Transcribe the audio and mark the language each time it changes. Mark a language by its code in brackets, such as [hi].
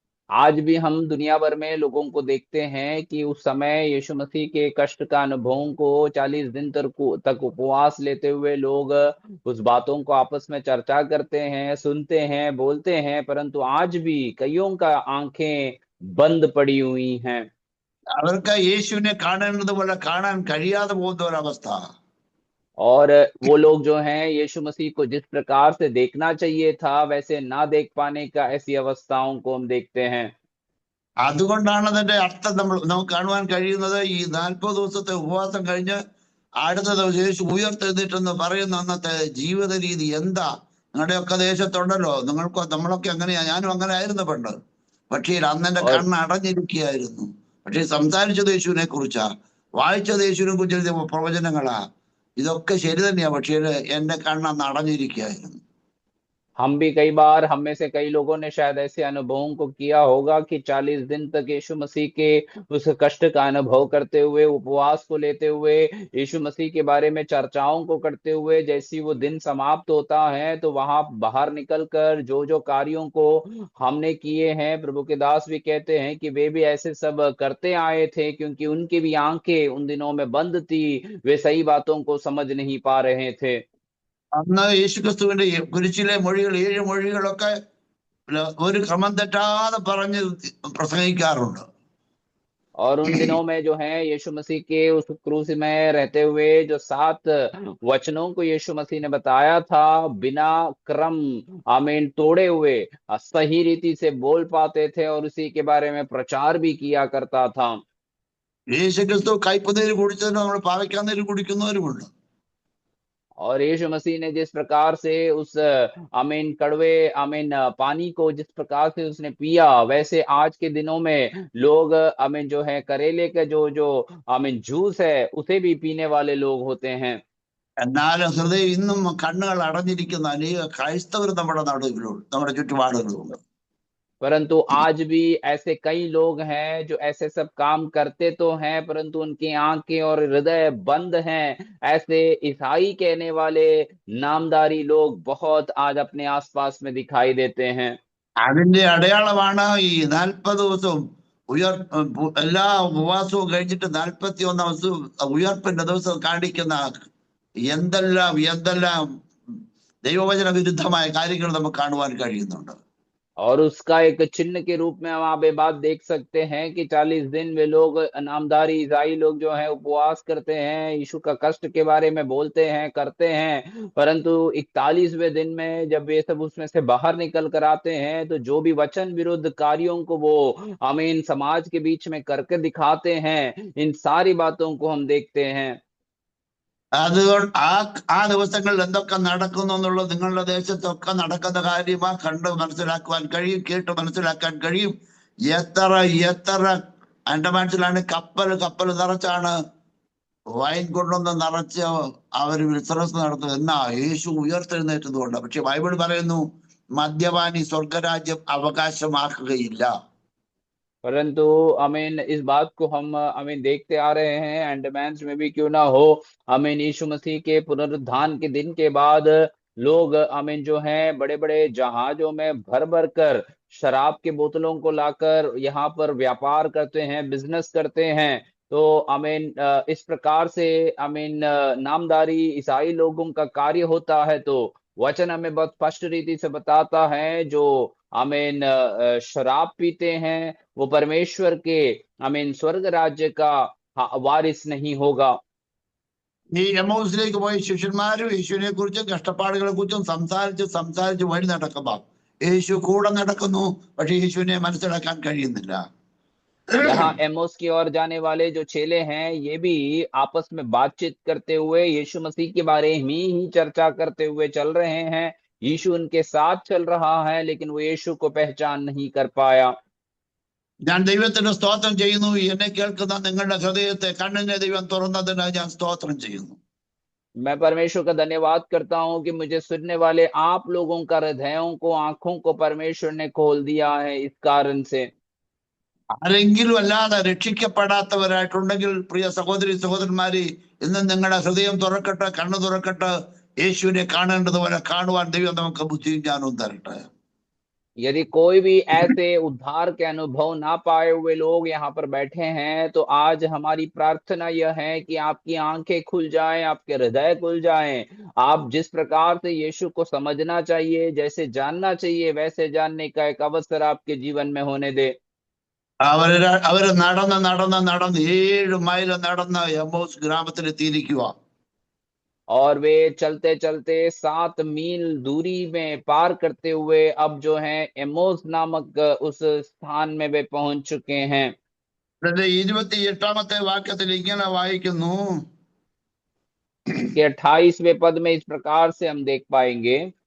[hi] आज भी हम दुनिया भर में लोगों को देखते हैं कि उस समय यीशु मसीह के कष्ट का अनुभवों को 40 दिन तक उपवास लेते हुए लोग उस बातों को आपस में चर्चा करते हैं, सुनते हैं, बोलते हैं, परंतु आज भी कईयों का आंखें बंद पड़ी हुई हैं। [ml] അവർക്ക് യേശുവിനെ കാണേണ്ടത് പോലെ കാണാൻ കഴിയാതെ പോകുന്ന ഒരവസ്ഥ. [hi] और वो लोग जो हैं यीशु मसीह को जिस प्रकार से देखना चाहिए था वैसे ना देख पाने का ऐसी अवस्थाओं को हम देखते हैं। [ml] അതുകൊണ്ടാണ് അതിന്റെ അർത്ഥം നമുക്ക് കാണുവാൻ കഴിയുന്നത്. ഈ 40 ദിവസത്തെ ഉപവാസം കഴിഞ്ഞ് അടുത്ത ദിവസം യേശു ഉയർത്തെഴുന്നേറ്റെന്ന് പറയുന്ന അന്നത്തെ ജീവിത രീതി എന്താ? നിങ്ങളുടെയൊക്കെ ദേശത്തുണ്ടല്ലോ, നമ്മളൊക്കെ അങ്ങനെയാ, ഞാനും അങ്ങനെ ആയിരുന്നു പണ്ട്. പക്ഷേ അന്നെന്റെ [hi] और [ml] കണ്ണ് അടഞ്ഞിരിക്കുകയായിരുന്നു. പക്ഷേ സംസാരിച്ചത് യേശുവിനെ കുറിച്ചാ, വായിച്ചത് യേശുവിനെ കുറിച്ച് പ്രവചനങ്ങളാ. ഇതൊക്കെ ശരി തന്നെയാ, പക്ഷേ എന്റെ കണ്ണ് അന്ന് അടഞ്ഞിരിക്കുകയായിരുന്നു. [hi] हम भी कई बार, हम में से कई लोगों ने शायद ऐसे अनुभवों को किया होगा कि 40 दिन तक यीशु मसीह के उस कष्ट का अनुभव करते हुए, उपवास को लेते हुए, यीशु मसीह के बारे में चर्चाओं को करते हुए, जैसी वो दिन समाप्त होता है तो वहां बाहर निकल कर जो जो कार्यों को हमने किए हैं, प्रभु के दास भी कहते हैं कि वे भी ऐसे सब करते आए थे, क्योंकि उनकी भी आंखें उन दिनों में बंद थी, वे सही बातों को समझ नहीं पा रहे थे। [ml] അന്ന് യേശുക്രിസ്തുവിന്റെ കുരിശിലെ മൊഴികൾ, 7 മൊഴികളൊക്കെ ഒരു ക്രമം തെറ്റാതെ പറഞ്ഞ് പ്രസംഗിക്കാറുണ്ട്. [hi] और उन दिनों में जो है यीशु मसीह के उस क्रूस में रहते हुए जो 7 वचनों को यीशु मसीह ने बताया था, बिना क्रम आमीन तोड़े हुए सही रीति से बोल पाते थे और उसी के बारे में प्रचार भी किया करता था। [ml] യേശുക്രിസ്തു കയ്പുനീര് കുടിച്ചതിന് നമ്മൾ പാവയ്ക്കാന്നീര് കുടിക്കുന്നവരുമുണ്ട്. [hi] और यीशु मसीह ने जिस प्रकार से उस आमीन कड़वे आमीन पानी को जिस प्रकार से उसने पिया, वैसे आज के दिनों में लोग आमीन जो है करेले का जो जो आमीन जूस है उसे भी पीने वाले लोग होते हैं। [ml] എന്നാൽ ഹൃദയം ഇന്നും കണ്ണുകൾ അടഞ്ഞിരിക്കുന്ന അനേക ക്രൈസ്തവർ നമ്മുടെ നടുവിലുണ്ട്, നമ്മുടെ ചുറ്റുപാടുകളുണ്ട്. [hi] परंतु आज भी ऐसे कई लोग हैं जो ऐसे सब काम करते तो हैं, परंतु उनकी आंखें और हृदय बंद हैं। ऐसे ईसाई कहने वाले नामधारी लोग बहुत आज अपने आसपास में दिखाई देते हैं। [ml] അതിന്റെ അടയാളമാണ് ഈ 40 ദിവസവും എല്ലാ ഉപവാസവും കഴിഞ്ഞിട്ട് 41 ദിവസവും ഉയർപ്പിന്റെ ദിവസം കാണിക്കുന്ന എന്തെല്ലാം എന്തെല്ലാം ദൈവവചന വിരുദ്ധമായ കാര്യങ്ങൾ നമുക്ക് കാണുവാൻ കഴിയുന്നുണ്ട്. [hi] और उसका एक चिन्ह के रूप में हम आप ये बात देख सकते हैं कि 40 दिन वे लोग नामधारी ईसाई लोग जो है उपवास करते हैं, यीशु का कष्ट के बारे में बोलते हैं, करते हैं, परंतु 41वें दिन में जब ये सब उसमें से बाहर निकल कर आते हैं तो जो भी वचन विरुद्ध कार्यों को वो आमीन समाज के बीच में करके दिखाते हैं, इन सारी बातों को हम देखते हैं। [ml] അതുകൊണ്ട് ആ ദിവസങ്ങളിൽ എന്തൊക്കെ നടക്കുന്നു എന്നുള്ളത് നിങ്ങളുടെ ദേശത്തൊക്കെ നടക്കുന്ന കാര്യമാ, കണ്ട് മനസ്സിലാക്കുവാൻ കഴിയും, കേട്ട് മനസ്സിലാക്കാൻ കഴിയും. എത്ര എത്ര അൻഡമാൻസിലാണ് കപ്പൽ നിറച്ചാണ് വൈൻ കൊണ്ടൊന്ന് നിറച്ച് അവർ ബിസിനസ് നടത്തുന്നത്. എന്നാ യേശു ഉയർത്തെഴുന്നേറ്റതുകൊണ്ട്. പക്ഷെ ബൈബിൾ പറയുന്നു മദ്യപാനി സ്വർഗരാജ്യം അവകാശമാക്കുകയില്ല. [hi] परंतु अमीन इस बात को हम अमीन देखते आ रहे हैं, अंडमान में भी क्यों ना हो, अमीन यीशु मसीह के पुनरुत्थान के दिन के बाद लोग अमीन जो हैं बड़े बड़े जहाजों में भर भर कर शराब के बोतलों को लाकर यहाँ पर व्यापार करते हैं, बिजनेस करते हैं। तो अमीन इस प्रकार से अमीन नामधारी ईसाई लोगों का कार्य होता है। तो वचन हमें बहुत स्पष्ट रीति से बताता है, जो आमीन शराब पीते हैं वो परमेश्वर के आमीन स्वर्ग राज्य का वारिस नहीं होगा। [ml] ഈ എമ്മൗസിലേക്ക് പോയ ശിഷ്യന്മാരും യേശുവിനെ കുറിച്ചും കഷ്ടപ്പാടുകളെ കുറിച്ചും സംസാരിച്ച് വഴി നടക്കുമ്പോ യേശു കൂടെ നടക്കുന്നു, പക്ഷെ യേശുവിനെ മനസ്സിലാക്കാൻ കഴിയുന്നില്ല. [hi] यहाँ एमोस की ओर जाने वाले जो चेले हैं, ये भी आपस में बातचीत करते हुए यीशु मसीह के बारे में ही चर्चा करते हुए चल रहे हैं। यीशु उनके साथ चल रहा है, लेकिन वो यीशु को पहचान नहीं कर पाया। [ml] ഞാൻ ദൈവത്തിന് സ്തോത്രം ചെയ്യുന്നു. എന്നെ കേൾക്കുന്ന നിങ്ങളുടെ ഹൃദയത്തെ, കണ്ണിനെ ദൈവം തുറന്നതിനായി ഞാൻ സ്തോത്രം ചെയ്യുന്നു. [hi] मैं परमेश्वर का धन्यवाद करता हूं कि मुझे सुनने वाले आप लोगों का हृदयों को, आंखों को परमेश्वर ने खोल दिया है। इस कारण से [ml] ആരെങ്കിലും അല്ലാതെ രക്ഷിക്കപ്പെടാത്തവരായിട്ടുണ്ടെങ്കിൽ പ്രിയ സഹോദരി സഹോദരന്മാരെ, ഇന്ന് നിങ്ങളുടെ ഹൃദയം തുറക്കട്ടെ, കണ്ണു തുറക്കട്ടെ. യേശുവിനെ കാണേണ്ടതുപോലെ കാണുവാൻ ദൈവം നമുക്ക് ബുദ്ധിയും ജ്ഞാനവും തരട്ടെ. [hi] यदि कोई भी ऐसे उद्धार के अनुभव ना पाए हुए लोग यहाँ पर बैठे हैं, तो आज हमारी प्रार्थना यह है कि आपकी आंखें खुल जाएं, आपके हृदय खुल जाएं। आप जिस प्रकार से यीशु को समझना चाहिए, जैसे जानना चाहिए, वैसे जानने का एक अवसर आपके जीवन में होने दे। [ml] അവര് നടന്ന് 7 മൈൽ നടന്ന് എമ്മോസ് ഗ്രാമത്തിലെത്തിയിരിക്കുക. [hi] और वे चलते चलते 7 मील दूरी में पार करते हुए अब जो है एमोस नामक उस स्थान में वे पहुंच चुके हैं। [ml] ഇതിന്റെ 28-ാമത്തെ വാക്യത്തിൽ ഇങ്ങനെ വായിക്കുന്നു. [hi] इसके 28वें पद में इस प्रकार से हम देख पाएंगे,